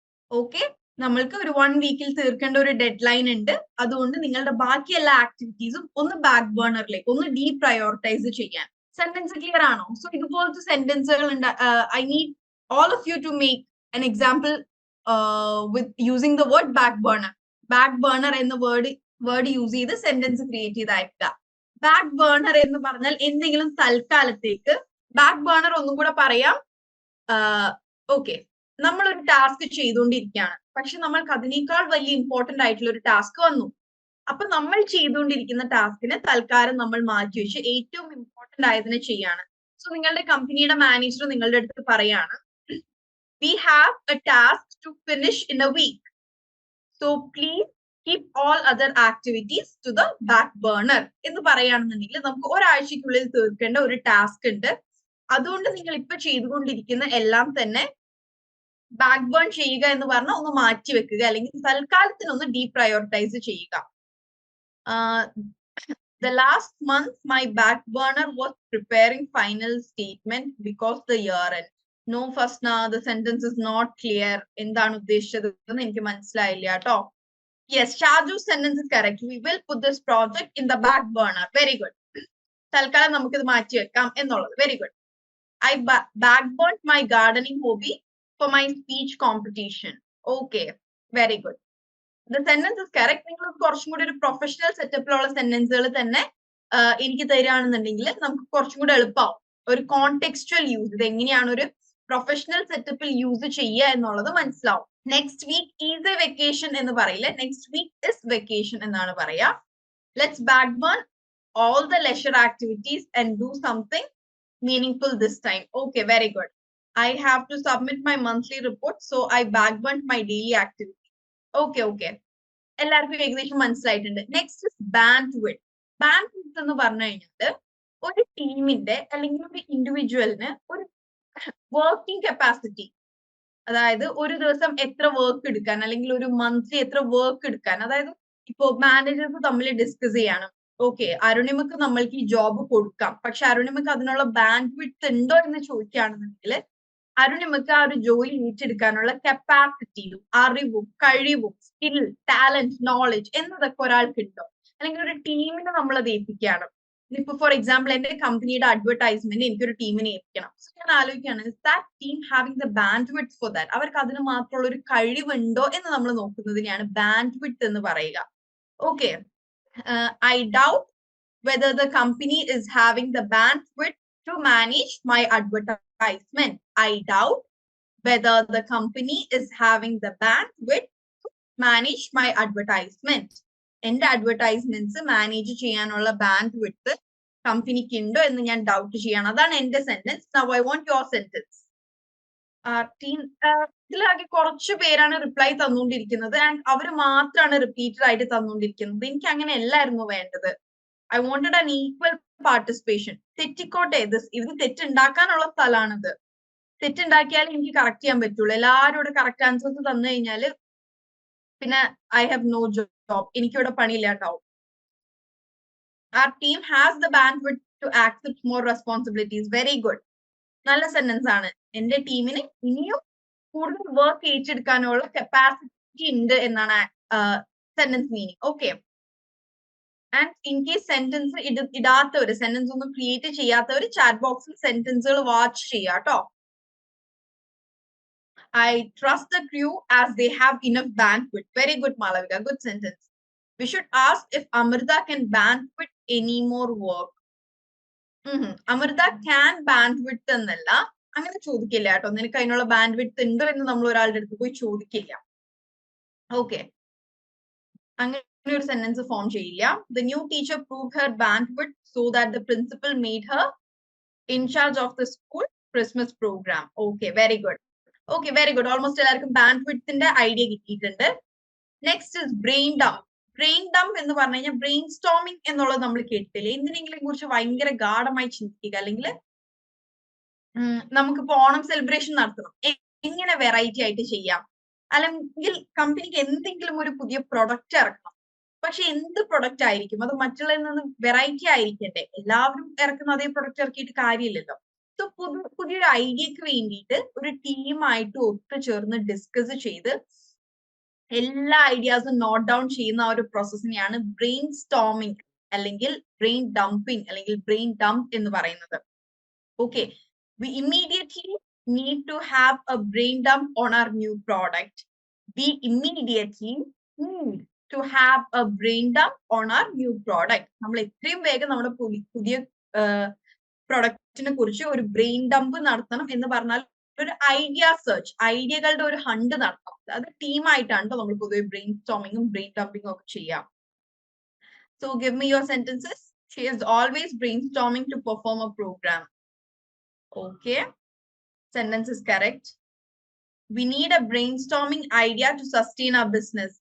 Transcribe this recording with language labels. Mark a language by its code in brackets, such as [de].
[ml] Okay, നമ്മൾക്ക് ഒരു 1 വീക്കിൽ തീർക്കേണ്ട ഒരു ഡെഡ് ലൈൻ ഉണ്ട്. അതുകൊണ്ട് നിങ്ങളുടെ ബാക്കി എല്ലാ ആക്ടിവിറ്റീസും ഒന്ന് ബാക്ക് ബേർണറിലേക്ക്, ഒന്ന് ഡീപ്രയോറിറ്റൈസ് ചെയ്യാൻ. സെന്റൻസ് ക്ലിയർ ആണോ? സോ ഇതുപോലത്തെ സെന്റൻസുകൾ ഉണ്ട്. [en] I need all of you to make an example with using the word back burner. [ml] Back burner എന്ന വേർഡ് യൂസ് ചെയ്ത് സെന്റൻസ് ക്രിയേറ്റ് ചെയ്ത് അയക്കുക. ബാക്ക് ബേർണർ എന്ന് പറഞ്ഞാൽ എന്തെങ്കിലും തൽക്കാലത്തേക്ക്. ബാക്ക് ബേർണർ ഒന്നും കൂടെ പറയാം. ഓക്കെ, നമ്മളൊരു ടാസ്ക് ചെയ്തുകൊണ്ടിരിക്കുകയാണ്, പക്ഷെ നമ്മൾക്ക് അതിനേക്കാൾ വലിയ ഇമ്പോർട്ടന്റ് ആയിട്ടുള്ള ഒരു ടാസ്ക് വന്നു. അപ്പൊ നമ്മൾ ചെയ്തുകൊണ്ടിരിക്കുന്ന ടാസ്കിനെ തൽക്കാലം നമ്മൾ മാറ്റി വെച്ച് ഏറ്റവും ഇമ്പോർട്ടന്റ് ആയതിനെ ചെയ്യാണ്. സോ നിങ്ങളുടെ കമ്പനിയുടെ മാനേജർ നിങ്ങളുടെ അടുത്ത് പറയാണ്, [en] We have a task to finish in a week. So please keep all other activities to the back burner. [ml] എന്ന് പറയുകയാണെന്നുണ്ടെങ്കിൽ നമുക്ക് ഒരാഴ്ചക്കുള്ളിൽ തീർക്കേണ്ട ഒരു ടാസ്ക് ഉണ്ട്. അതുകൊണ്ട് നിങ്ങൾ ഇപ്പൊ ചെയ്തുകൊണ്ടിരിക്കുന്ന എല്ലാം തന്നെ ബാക്ക് ബേൺ ചെയ്യുക എന്ന് പറഞ്ഞാൽ ഒന്ന് മാറ്റി വെക്കുക, അല്ലെങ്കിൽ തൽക്കാലത്തിന് ഒന്ന് ഡീപ്രയോറിറ്റൈസ് ചെയ്യുക. [en] The last month, my back burner was preparing final statement because the year end. No, Fasna, the sentence is not clear. [ml] എന്താണ് ഉദ്ദേശിച്ചത് എന്ന് എനിക്ക് മനസ്സിലായില്ല കേട്ടോ. [en] Yes, Shaju's sentence is correct. We will put this project in the back burner. Very good. [ml] തൽക്കാലം നമുക്കിത് മാറ്റി വെക്കാം എന്നുള്ളത്. [en] Very good. I backburned my gardening hobby for my speech competition. Okay, very good. The sentence is correct. [ml] നിങ്ങൾ കുറച്ചും കൂടി ഒരു professional സെറ്റപ്പിലുള്ള സെന്റൻസുകൾ തന്നെ എനിക്ക് തരികയാണെന്നുണ്ടെങ്കിൽ നമുക്ക് കുറച്ചും കൂടി എളുപ്പമാവും. ഒരു കോണ്ടെക്സ്റ്റുവൽ യൂസ്, ഇത് എങ്ങനെയാണ് ഒരു പ്രൊഫഷണൽ സെറ്റപ്പിൽ യൂസ് ചെയ്യുക എന്നുള്ളത് മനസ്സിലാവും. [en] next week is a vacation [ml] എന്ന് പറയില്ല, [en] next week is vacation [ml] എന്നാണ് പറയാ. [en] Let's backburn all the leisure activities and do something meaningful this time. Okay, very good. I have to submit my monthly report, so I backburnt my daily activity. Okay. [ml] എല്ലാവർക്കും ഏകദേശം മനസ്സിലായിട്ടുണ്ട്. Next bandwidth. Bandwidth എന്ന് പറഞ്ഞു കഴിഞ്ഞാൽ ഒരു ടീമിന്റെ അല്ലെങ്കിൽ ഒരു ഇൻഡിവിജ്വലിന് ഒരു വർക്കിംഗ് കപ്പാസിറ്റി, അതായത് ഒരു ദിവസം എത്ര വർക്ക് എടുക്കാൻ അല്ലെങ്കിൽ ഒരു മന്ത്ലി എത്ര വർക്ക് എടുക്കാൻ, അതായത് ഇപ്പോ മാനേജേഴ്സ് തമ്മിൽ ഡിസ്കസ് ചെയ്യണം. ഓക്കെ, അരുണിമക്ക് നമ്മൾക്ക് ഈ ജോബ് കൊടുക്കാം, പക്ഷെ അരുണിമക്ക് അതിനുള്ള ബാൻഡ്വിഡ്ത്ത് ഉണ്ടോ എന്ന് ചോദിക്കുകയാണെന്നുണ്ടെങ്കിൽ അരുണിമക്ക് ആ ഒരു ജോലി ഏറ്റെടുക്കാനുള്ള കപ്പാസിറ്റിയും അറിവും കഴിവും സ്കിൽ ടാലന്റ് നോളജ് എന്നതൊക്കെ ഒരാൾക്ക് ഉണ്ടോ, അല്ലെങ്കിൽ ഒരു ടീമിനെ നമ്മൾ അത് ഏൽപ്പിക്കുകയാണ്. ഇപ്പൊ ഫോർ എക്സാമ്പിൾ എന്റെ കമ്പനിയുടെ അഡ്വർടൈസ്മെന്റ് എനിക്കൊരു ടീമിനെ ഏൽപ്പിക്കണം. സോ ഞാൻ ആലോചിക്കുകയാണ്, [en] that team having the bandwidth for that, [ml] അവർക്ക് അതിന് മാത്രമുള്ള ഒരു കഴിവുണ്ടോ എന്ന് നമ്മൾ നോക്കുന്നതിനെയാണ് ബാൻഡ്വിഡ്ത്ത് എന്ന് പറയുക. [en] Okay, I doubt whether the company is having the bandwidth to manage my advertisement. I doubt whether the company is having the bandwidth to manage my advertisement. [ml] എന്റെ advertisements manage ചെയ്യാനുള്ള ബാൻഡ്വിഡ്ത്ത് കമ്പനിക്ക് ഉണ്ടോ എന്ന് ഞാൻ doubt ചെയ്യണം. അതാണ് എന്റെ sentence. [en] Now I want your sentence. [ml] Team ഇതിലാകെ കുറച്ചു പേരാണ് റിപ്ലൈ തന്നുകൊണ്ടിരിക്കുന്നത് ആൻഡ് അവർ മാത്രമാണ് റിപ്പീറ്റഡ് ആയിട്ട് തന്നുകൊണ്ടിരിക്കുന്നത്. എനിക്ക് അങ്ങനെ അല്ലായിരുന്നു വേണ്ടത്. [en] I wanted an equal participation. [ml] തെറ്റിക്കോട്ടെ, ഇത് തെറ്റുണ്ടാക്കാനുള്ള സ്ഥലമാണിത്. തെറ്റുണ്ടാക്കിയാലേ എനിക്ക് കറക്റ്റ് ചെയ്യാൻ പറ്റുള്ളൂ. എല്ലാവരും ഇവിടെ കറക്റ്റ് ആൻസേഴ്സ് തന്നു കഴിഞ്ഞാല് പിന്നെ [en] I have no job, [ml] എനിക്കിവിടെ പണിയില്ലാണ്ടാവും. [en] Our team has the bandwidth to accept more responsibilities. Very good. [ml] നല്ല സെന്റൻസ് ആണ്. എന്റെ ടീമിന് ഇനിയും കൂടുതൽ വർക്ക് ഏറ്റെടുക്കാനുള്ള കപ്പാസിറ്റി ഉണ്ട് എന്നാണ് sentence meaning. Okay, and in case sentence ഇടാത്തവര്, sentence ഒന്നും ക്രിയേറ്റ് ചെയ്യാത്തവര് ചാറ്റ് ബോക്സിൽ സെന്റൻസുകൾ വാച്ച് ചെയ്യാം കേട്ടോ. [en] I trust the crew as they have enough bandwidth. Very good, Malavika. Good sentence. We should ask if Amrita can bandwidth any more work. [ml] Amrita can bandwidth എന്നല്ല, അങ്ങനെ ചോദിക്കില്ല കേട്ടോ. നിനക്ക് അതിനുള്ള ബാൻഡ്വിഡ്ത്ത് ഉണ്ടോ എന്ന് നമ്മൾ ഒരാളുടെ അടുത്ത് പോയി ചോദിക്കില്ല. ഓക്കെ, അങ്ങനെ ഒരു സെന്റൻസ് ഫോം ചെയ്യില്ല. [en] The new teacher proved her bandwidth so that the principal made her in charge of the school Christmas program. Okay, very good. Okay, very good. [ml] Almost എല്ലാവർക്കും ബാൻഡ്വിഡ്ത്തിന്റെ ഐഡിയ കിട്ടിയിട്ടുണ്ട്. Next is brain dump. Brain dump എന്ന് പറഞ്ഞു കഴിഞ്ഞാൽ brain storming എന്നുള്ളത് നമ്മൾ കേട്ടില്ലേ. എന്തിനെങ്കിലും കുറിച്ച് ഭയങ്കര ഗാഢമായി ചിന്തിക്കുക, അല്ലെങ്കിൽ നമുക്കിപ്പോ ഓണം സെലിബ്രേഷൻ നടത്തണം, എങ്ങനെ വെറൈറ്റി ആയിട്ട് ചെയ്യാം, അല്ലെങ്കിൽ കമ്പനിക്ക് എന്തെങ്കിലും ഒരു പുതിയ പ്രൊഡക്റ്റ് ഇറക്കണം, പക്ഷെ എന്ത് പ്രൊഡക്റ്റ് ആയിരിക്കും, അത് മറ്റുള്ളതിൽ നിന്ന് വെറൈറ്റി ആയിരിക്കട്ടെ. എല്ലാവരും ഇറക്കുന്ന അതേ പ്രൊഡക്റ്റ് ഇറക്കിയിട്ട് കാര്യമില്ലല്ലോ. സോ പുതിയൊരു ഐഡിയക്ക് വേണ്ടിയിട്ട് ഒരു ടീമായിട്ട് ഒത്തുചേർന്ന് ഡിസ്കസ് ചെയ്ത് എല്ലാ ഐഡിയാസും നോട്ട് ഡൗൺ ചെയ്യുന്ന ആ ഒരു പ്രോസസ്സിനെയാണ് ബ്രെയിൻ സ്റ്റോമിംഗ് അല്ലെങ്കിൽ ബ്രെയിൻ ഡംപിംഗ് അല്ലെങ്കിൽ ബ്രെയിൻ ഡംപ് എന്ന് പറയുന്നത്. [en] Okay, we immediately need to have a brain dump on our new product. We immediately need to have a brain dump on our new product. [ml] നമ്മൾ എത്രയും വേഗം നമ്മുടെ പുതിയ പ്രൊഡക്റ്റിനെ കുറിച്ച് ഒരു ബ്രെയിൻ ഡംപ് നടത്തണം എന്ന് പറഞ്ഞാൽ ഒരു ഐഡിയ സെർച്ച്, ഐഡിയകളുടെ ഒരു ഹണ്ട് നടത്തണം. അത് ടീമായിട്ടാണ് നമ്മൾ പൊതുവെ ബ്രെയിൻ സ്റ്റോമിങ്ങും ബ്രെയിൻ ഡംപിങ്ങും ഒക്കെ ചെയ്യാം. [en] So give me your sentences. She is always brainstorming to perform a program. Okay, sentence is correct. We need a brainstorming idea to sustain our business.